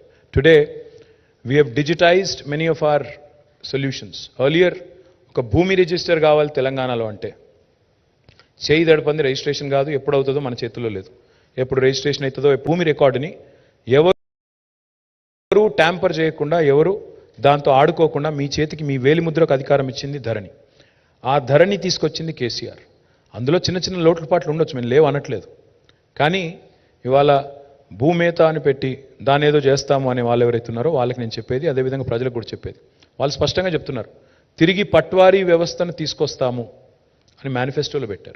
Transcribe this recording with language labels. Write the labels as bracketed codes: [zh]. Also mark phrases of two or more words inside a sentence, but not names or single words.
[en] Today, we have digitized many of our solutions. Earlier, [te] ఒక భూమి register కావాలి తెలంగాణలో అంటే చేయి తడపండి registration కాదు, ఎప్పుడు అవుతదో మన చేతులో లేదు. Eppudu registration aitado bhoomi record ni evaru tamper cheyakunda, ఎవరు దాంతో ఆడుకోకుండా మీ చేతికి మీ వేలి ముద్రకు అధికారం ఇచ్చింది ధరణి. ఆ ధరణి తీసుకొచ్చింది కేసీఆర్. అందులో చిన్న చిన్న లోటుపాట్లు ఉండొచ్చు, మేము లేవు అనట్లేదు. కానీ ఇవాళ భూమేత అని పెట్టి దాని ఏదో చేస్తాము అనే వాళ్ళు ఎవరైతే ఉన్నారో వాళ్ళకి నేను చెప్పేది, అదేవిధంగా ప్రజలకు కూడా చెప్పేది, వాళ్ళు స్పష్టంగా చెప్తున్నారు, తిరిగి పట్వారీ వ్యవస్థను తీసుకొస్తాము అని మేనిఫెస్టోలో పెట్టారు.